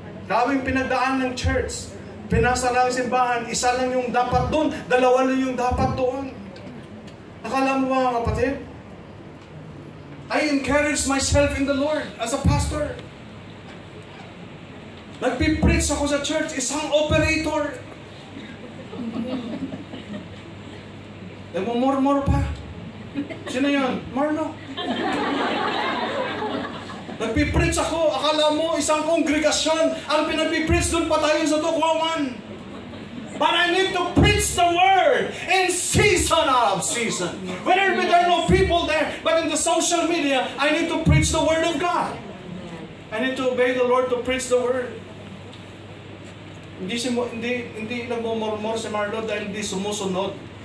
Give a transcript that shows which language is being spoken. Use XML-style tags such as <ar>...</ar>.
<tl>Daming pinagdaan ng church. Pinasara ang simbahan. Isa lang yung dapat doon. Dalawa lang yung dapat doon. Akala mo mga kapatid?</tl> <en>I encourage myself in the Lord as a pastor.</en> <tl>Nagpipreach ako sa church. Isang operator. Nagmumurmur pa. Sino yun? Marlo. Nagpipreach ako. Akala mo isang kongregasyon ang pinagpipreach doon pa tayo sa Tukwawan.</tl> <en>But I need to preach the word in season out of season. Whether there are no people there, but in the social media, I need to preach the word of God. I need to obey the Lord to preach the word.</en> <tl>Hindi nagmumurmur si Marlo dahil hindi sumusunod.</tl>